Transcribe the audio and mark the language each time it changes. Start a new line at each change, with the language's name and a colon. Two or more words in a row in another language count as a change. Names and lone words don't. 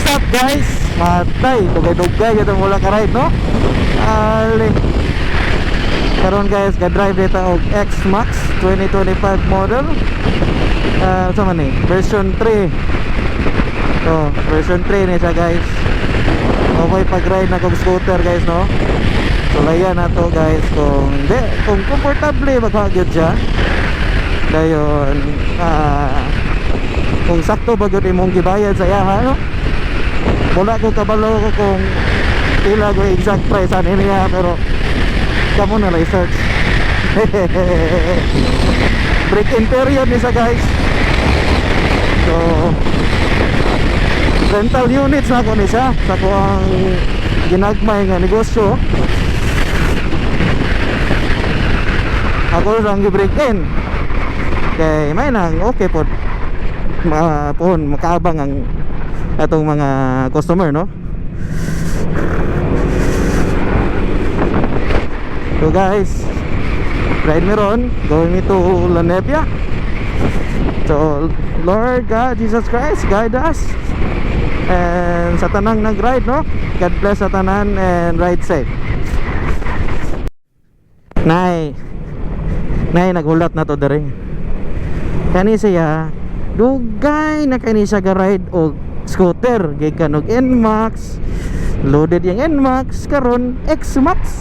Cebuano: guys, matay dugay-dugay kita mula ka ride no. Ali karon guys, ga-drive dito og X-Max 2025 model. Sa man ni version 3. So, version 3 ni siya guys. Okay pag-ride na kong scooter guys no. So layan na to guys kung hindi, kung comfortable maghagyod siya. Dayon kung sakto ba gyud imong gibayad sa iya no. Wala ko kabalo ko kung pila ko exact price ani niya, pero kamo na research.
English: Break in period
Cebuano: ni sa guys. So rental units na ko ni siya sa ko ang ginagmay nga negosyo. Ako lang gi-break in kay may nang okay po makaabang ang atong mga customer no. So guys, ride me ron, going me to La Nevia.
English: So Lord God Jesus Christ, guide us.
Cebuano: And sa tanang nag-ride no,
English: God bless
Cebuano: sa tanan and
English: ride safe.
Cebuano: Nay naghulat na to dere. Kani siya dugay na kani siya ga-ride og scooter gikan og NMAX, loaded yung NMAX karon X-Max.